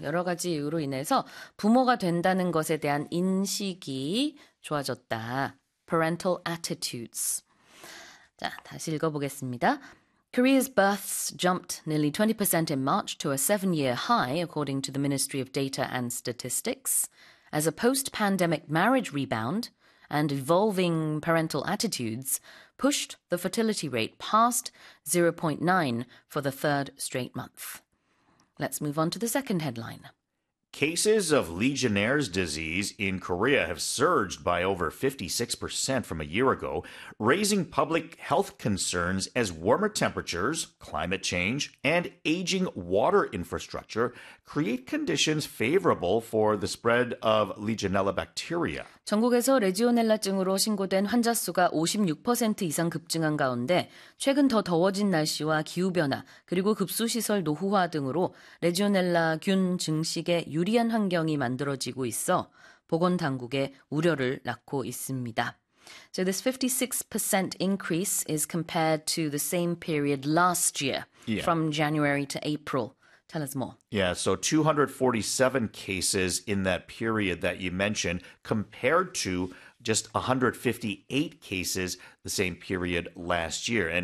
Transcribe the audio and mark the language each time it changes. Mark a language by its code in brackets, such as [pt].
[ko] 여러 가지 이유로 인해서 부모가 된다는 것에 대한 인식이 좋아졌다. [en] Parental attitudes. [ko] 자, 다시 읽어보겠습니다. [en] Korea's births jumped nearly 20% in March to a seven-year high, according to the Ministry of Data and Statistics. As a post-pandemic marriage rebound and evolving parental attitudes pushed the fertility rate past 0.9 for the third straight month. Let's move on to the second headline. Cases of Legionnaires' disease in Korea have surged by over 56% from a year ago, raising public health concerns as warmer temperatures, climate change, and aging water infrastructure create conditions favorable for the spread of Legionella bacteria. [ko] 전국에서 레지오넬라증으로 신고된 환자 수가 56% 이상 급증한 가운데 최근 더 더워진 날씨와 기후변화, 그리고 급수시설 노후화 등으로 레지오넬라균 증식에 유리한 환경이 만들어지고 있어 보건당국에 우려를 낳고 있습니다. [en] So this 56% increase is compared to the same period last year, from January to April. Tell us more. So 247 cases in that period that you mentioned, compared to just 158 cases the same period last year.